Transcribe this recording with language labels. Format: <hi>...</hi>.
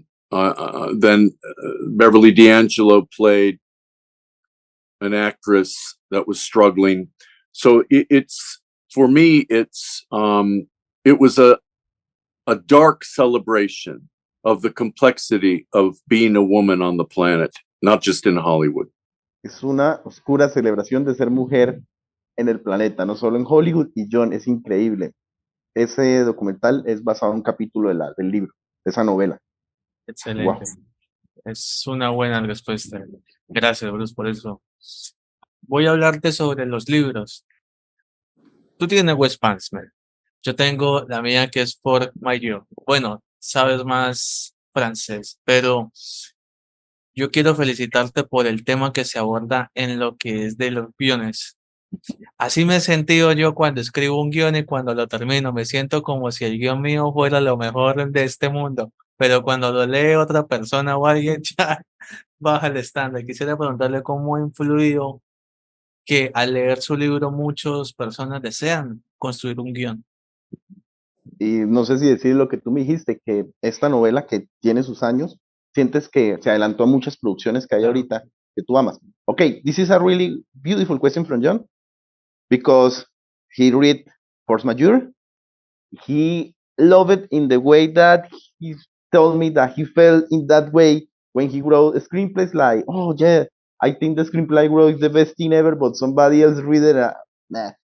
<en>Then Beverly D'Angelo played an actress that was struggling. So it's for me, it was a dark celebration of the complexity of being a woman on the planet, not just in Hollywood.</en> <es>Es una oscura celebración de ser mujer en el planeta, no solo en Hollywood. Y Jhon, es increíble. Ese documental es basado en un capítulo del libro, de esa novela. Excelente. Wow. Es una buena respuesta. Gracias, Bruce, por eso. Voy a hablarte sobre los libros. Tú tienes Westpansman. Yo tengo la mía que es For Mayor. Bueno, sabes más francés, pero yo quiero felicitarte por el tema que se aborda en lo que es de los guiones. Así me he sentido yo cuando escribo un guión y cuando lo termino. Me siento como si el guión mío fuera lo mejor de este mundo. Pero cuando lo lee otra persona o alguien, ya baja el estándar. Quisiera preguntarle cómo ha influido que al leer su libro muchas personas desean construir un guión. Y no sé si decir lo que tú me dijiste, que esta novela que tiene sus años, sientes que se adelantó a muchas producciones que hay Claro. ahorita que tú amas.</es> <en>Okay, this is a really beautiful question from Jhon, because he read Force Majeure. He loved it in the way that he told me that he felt in that way when he wrote screenplays like, oh yeah, I think the screenplay wrote is the best thing ever, but somebody else read it. Nah.</en>